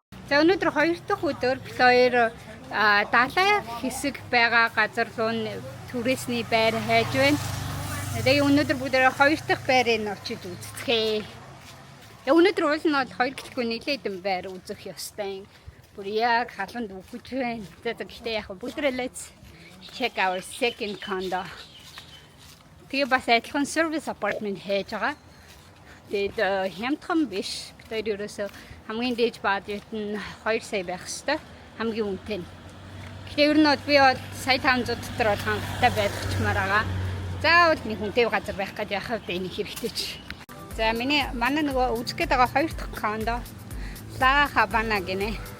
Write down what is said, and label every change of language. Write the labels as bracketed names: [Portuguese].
[Mongolian] За өнөөдөр 2 дахь өдөр бид хоёр далай хэсэг байгаа газар руу түрээсний байр хайж байна. Тэгээ өнөөдөр бүгдээ 2 дахь байрыг очиж үздэхээ. Тэгээ өнөөдөр уул нь бол 2 гэлгүй нэлээдэн байр үзэх ёстой. Бүр яг халуунд үхэж байна. За гэхдээ яг бүгдээ [English] let's check our second condo. [Mongolian] Тэгээ бас адилхан service apartment хийж байгаа. Тэгээд хямдхан биш. Бид ерөөсөө хамгийн дээд баажет нь 2 сая байх хэвээр хамгийн үнэтэй. Тэгэхээр ер нь би бол сая 500 дотор бол хангалттай байхчмаар байгаа. Заавал нэг хүнтэй газар байх гэж яхав дээ энэ хэрэгтэй ч. За манай нөгөө үзэх гээд байгаа 2 дахь кондо La Habana гинэ.